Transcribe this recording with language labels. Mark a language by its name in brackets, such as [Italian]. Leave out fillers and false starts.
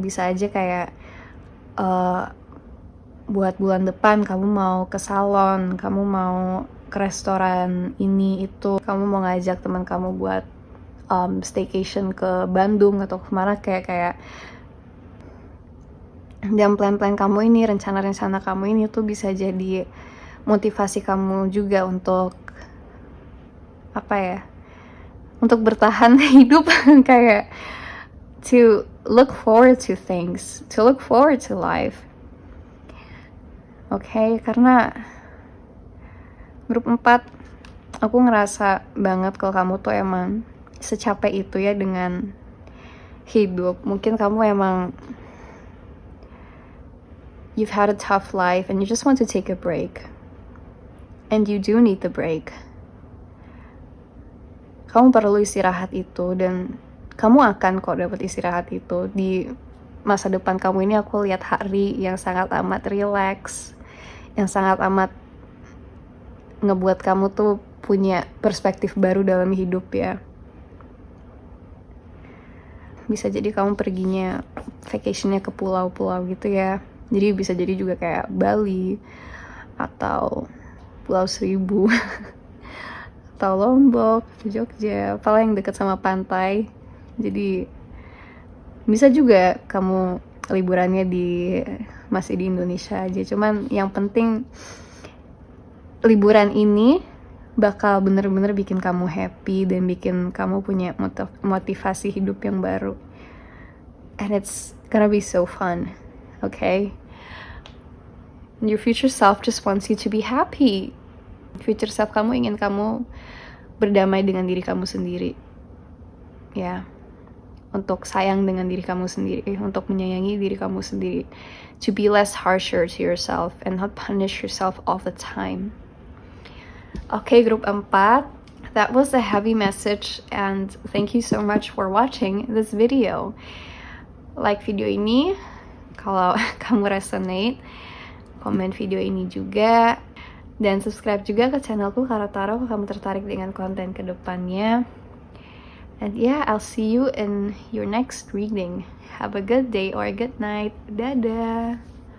[Indonesian] Bisa aja kayak buat bulan depan kamu mau ke salon, kamu mau ke restoran ini itu, kamu mau ngajak teman kamu buat staycation ke Bandung atau kemana, kayak dan plan-plan kamu ini, rencana-rencana kamu ini tuh bisa jadi motivasi kamu juga untuk untuk bertahan hidup. [English] Kayak to look forward to things, to look forward to life. [Indonesian] Oke, karena grup 4 aku ngerasa banget kalau kamu tuh emang secapek itu ya dengan hidup. Mungkin kamu emang [English] you've had a tough life and you just want to take a break. And you do need the break. [Indonesian] Kamu perlu istirahat itu, dan kamu akan kok dapat istirahat itu di masa depan kamu ini aku lihat hari yang sangat amat relax, yang sangat amat ngebuat kamu tuh punya perspektif baru dalam hidup ya. Bisa jadi kamu perginya vacationnya ke pulau-pulau gitu ya. Jadi bisa jadi juga kayak Bali atau Pulau Seribu atau Lombok, Jogja, apalah yang dekat sama pantai. Jadi bisa juga kamu liburannya masih di Indonesia aja. Cuman yang penting liburan ini bakal bener-bener bikin kamu happy dan bikin kamu punya motivasi hidup yang baru. [English] And it's gonna be so fun, okay? Your future self just wants you to be happy. [Indonesian] Future self kamu ingin kamu berdamai dengan diri kamu sendiri. Ya, untuk sayang dengan diri kamu sendiri, untuk menyayangi diri kamu sendiri. [English] To be less harsher to yourself and not punish yourself all the time. Okay, grup 4. That was a heavy message and thank you so much for watching this video. [Indonesian] Like video ini kalau kamu resonate, komen video ini juga, dan subscribe juga ke channelku Karo Taro kalau kamu tertarik dengan konten kedepannya. [English] And yeah, I'll see you in your next reading. Have a good day or a good night. Dadah!